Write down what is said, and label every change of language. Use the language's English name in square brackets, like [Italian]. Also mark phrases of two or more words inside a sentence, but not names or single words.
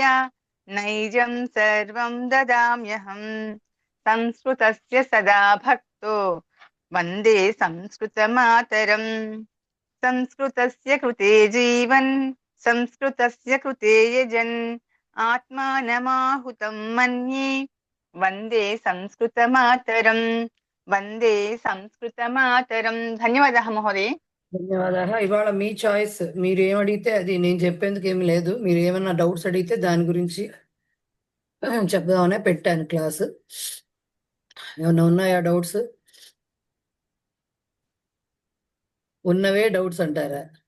[Sanskrit] नैजं सर्वं ददाम्यहम् संस्कृतस्य सदा भक्तो वन्दे संस्कृतमातरम् संस्कृतस्य कृते जीवन् संस्कृतस्य कृते यजन् आत्मानमाहुतं मन्ये वन्दे संस्कृतमातरम् वन्दे संस्कृतमातरम्. ధన్యవాదాः మహోదయ. [Telugu] ధన్యవాదాలు. ఇవాళ మీ చాయిస్, మీరు ఏమడిగితే అది. నేను చెప్పేందుకు ఏమి లేదు. మీరు ఏమన్నా డౌట్స్ అడిగితే దాని గురించి చెప్దామనే పెట్టాను క్లాసు. ఏమన్నా ఉన్నాయా డౌట్స్? ఉన్నవే డౌట్స్ అంటారా?